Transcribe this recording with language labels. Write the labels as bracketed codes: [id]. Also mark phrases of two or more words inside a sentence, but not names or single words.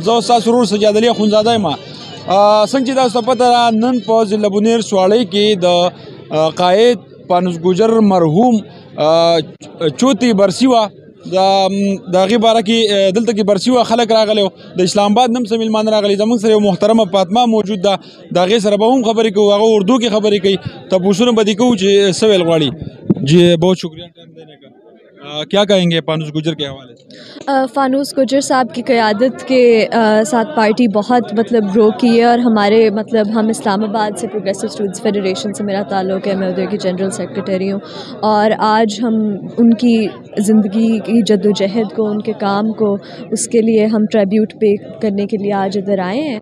[ps] زه استاد سرور سجاد علي خونزاده یم. څنګه چې تاسو ته پته ده، نن په ضلع بونیر سواړی کې د قائد پانوس ګوجر مرحوم چوتی برسی وه د هغې باره کې دلته کې برسی وه خلک راغلی وو. د اسلام آباد نم څه میلمانه راغلي. زموږ سره یو محترمه فاطمه موجود ده، د هغې سره به هم خبرې کوو. هغه اردو کې خبرې کوي، تپوسونه به دې کوو چې څه ویل غواړي. [ur] جی بہت شکریہ ٹائم دینے کا. کیا کہیں گے پانوس گجر کے حوالے سے؟ فانوس گجر صاحب کی قیادت کے ساتھ پارٹی بہت گرو کی ہے، اور ہمارے ہم اسلام آباد سے پروگریسو اسٹوڈنٹس فیڈریشن سے میرا تعلق ہے. میں ادھر کی جنرل سیکرٹری ہوں، اور آج ہم ان کی زندگی کی جد و جہد کو، ان کے کام کو، اس کے لیے ہم [en] tribute pay [ur] کرنے کے لیے آج ادھر آئے ہیں.